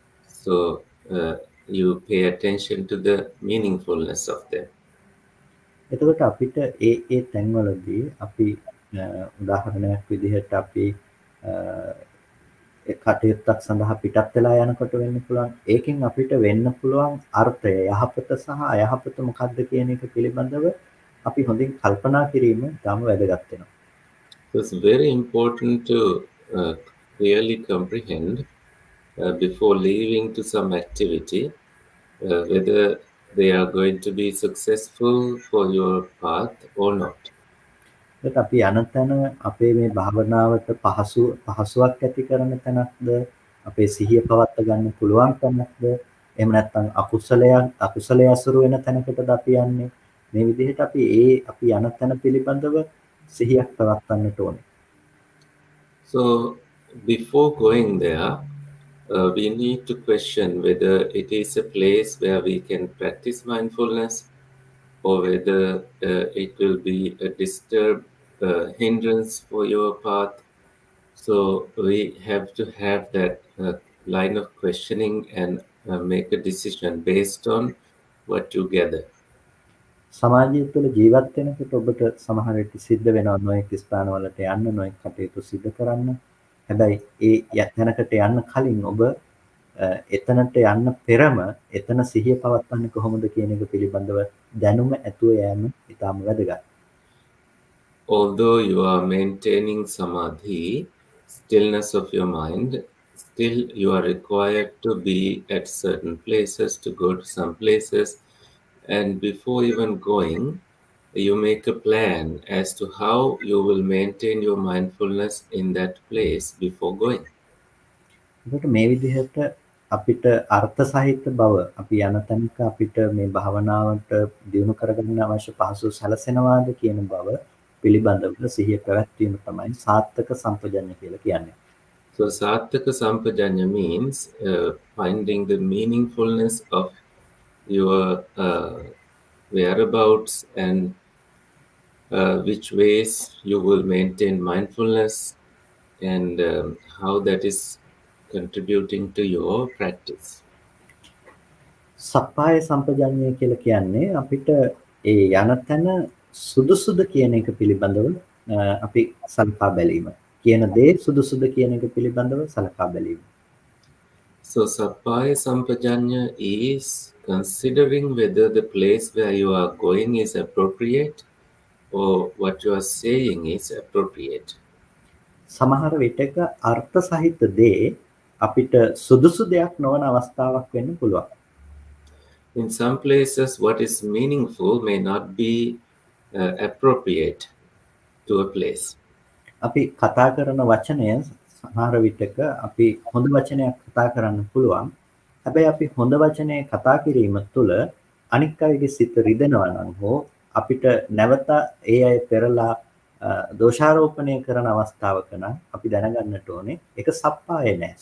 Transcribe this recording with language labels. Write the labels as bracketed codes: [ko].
[en] So you pay attention to the meaningfulness of them. [si] එතකොට අපිට ඒ තැන්වලදී අපි උදාහරණයක් විදිහට අපි ඒ කටයුත්තක් සඳහා පිටත් වෙලා යනකොට වෙන්න පුළුවන්. ඒකෙන් අපිට වෙන්න පුළුවන් අර්ථය යහපත සහ අයහපත මොකක්ද කියන එක පිළිබඳව අපි හොඳින් කල්පනා කිරීම තාම වැදගත් වෙනවා. [en] So it's very important to clearly comprehend before leaving to some activity whether they are going to be successful for your path or not. [si] ඒත් අපි යන තැන අපේ මේ භාවනාවට පහසුවක් ඇති කරන තැනක්ද, අපේ සිහිය පවත්වා ගන්න පුළුවන් තැනක්ද, එහෙම නැත්නම් අකුසලයේ අසුරු වෙන තැනකටද අපි යන්නේ. මේ විදිහට අපි යන තැන පිළිබඳව සිහියක් පවත්වන්නට ඕනේ. [en] So before going there, we need to question whether it is a place where we can practice mindfulness or whether it will be a disturbed hindrance for your path. So we have to have that line of questioning and make a decision based on what you gather. [si] සමාජය තුළ ජීවත් වෙනකොට ඔබට සමහර විට සිද්ධ වෙනවා නොයෙක් ස්ථානවලට යන්න, නොයෙක් කටයුතු සිදු කරන්න. හැබැයි ඒ තැනකට යන්න කලින් ඔබ එතනට යන්න පෙරම එතන සිහිය පවත්වන්නේ කොහොමද කියන එක පිළිබඳව දැනුම ඇතුව යෑම ඉතාම වැදගත්. [en] Although you are maintaining samadhi, stillness of your mind, still you are required to be at certain places, to go to some places, and before even going, you make a plan as to how you will maintain your mindfulness in that place before going. [si] ඒකට මේ විදිහට අපිට අර්ථ සහිත බව අපි යන තැනක අපිට මේ භාවනාවට දියුණු කරගන්න අවශ්‍ය පහසු සැලසෙනවාද කියන බව පිළිබඳව සිහිය පැවැත්වීම තමයි සාත්තක සම්පජඤ්ඤ කියලා කියන්නේ. [en] So Sattaka Sampajanya means finding the meaningfulness of your whereabouts and which ways you will maintain mindfulness and how that is contributing to your practice. [si] සප්පාය සම්පජඤ්ඤය කියලා කියන්නේ අපිට ඒ යන තැන සුදුසුද කියන එක පිළිබඳව අපි සලකා බැලීම. කියන දේ සුදුසුද කියන එක පිළිබඳව සලකා බැලීම. [en] So Sappaya Sampajanya is considering whether the place where you are going is appropriate or what you are saying is appropriate. [si] සමහර විටක අර්ථ සහිත දේ අපිට සුදුසු දෙයක් නොවන අවස්ථාවක් වෙන්න පුළුවන්. [en] In some places, what is meaningful may not be appropriate to a place. [si] අපි කතා කරන වචනය සමහර විටක අපි හොඳ වචනයක් කතා කරන්න පුළුවන්. හැබැයි අපි හොඳ වචනය කතා කිරීම තුළ අනික් අයගේ සිත රිදෙනවා නම් හෝ අපිට නැවත ඒ අය පෙරලා දෝෂාරෝපණය කරන අවස්ථාවක නම් අපි දැනගන්නට ඕනේ ඒක සප්පාය නැහැ.